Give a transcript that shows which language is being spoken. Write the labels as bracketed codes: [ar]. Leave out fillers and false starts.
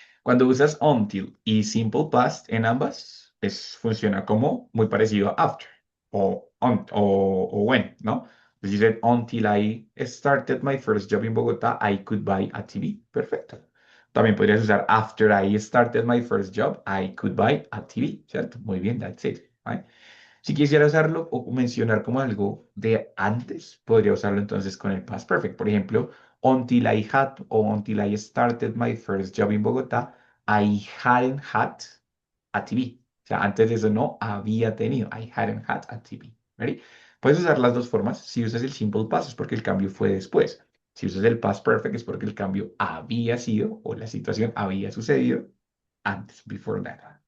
[es] Cuando usas until y simple past en ambas, funciona como muy parecido a after o when, ¿no? [en] Pues you said, until I started my first job in Bogotá, I could buy a TV. [es] Perfecto. También podrías usar [en] after I started my first job, I could buy a TV, [es] ¿cierto? Muy bien, [en] that's it, right? [es] Si quisiera usarlo o mencionar como algo de antes, podría usarlo entonces con el past perfect. Por ejemplo, [en] until I had o until I started my first job in Bogotá, I hadn't had a TV. [es] O sea, antes de eso no había tenido. [en] I hadn't had a TV. [es] ¿Ready? Puedes usar las dos formas. Si usas el simple past es porque el cambio fue después. Si usas el past perfect es porque el cambio había sido o la situación había sucedido antes, [en] before that.